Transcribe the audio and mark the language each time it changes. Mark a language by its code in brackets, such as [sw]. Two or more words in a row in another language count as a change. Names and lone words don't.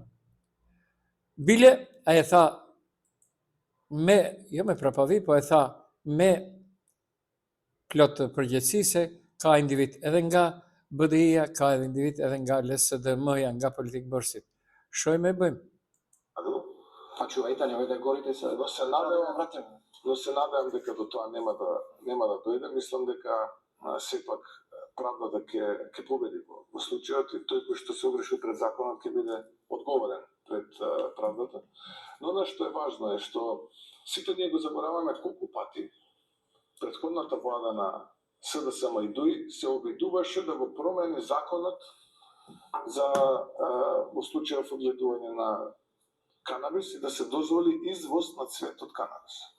[sq] Bile, a e tha, jo me prapavi, po e tha me plot përgjegjësi se ka individ edhe nga BDI-ja, ka edhe individ edhe nga LSDM-ja, nga politikë bërësit. Shojmë e bëjmë. [mk] Pa чувајте, немојте говорите се, но се надевам дека до тоа нема да дојде. Мислам дека сепак правдата ќе победи во случајот и тој кој што се огреши пред законот ќе биде одговорен пред правдата. Но она што е важно е што сите ние го забораваме колку пати претходната влада на СДСМ и ДУИ се обидуваше да го промени законот за во случајов одгледување на канабис и да се дозволи извоз на цвет од канабис.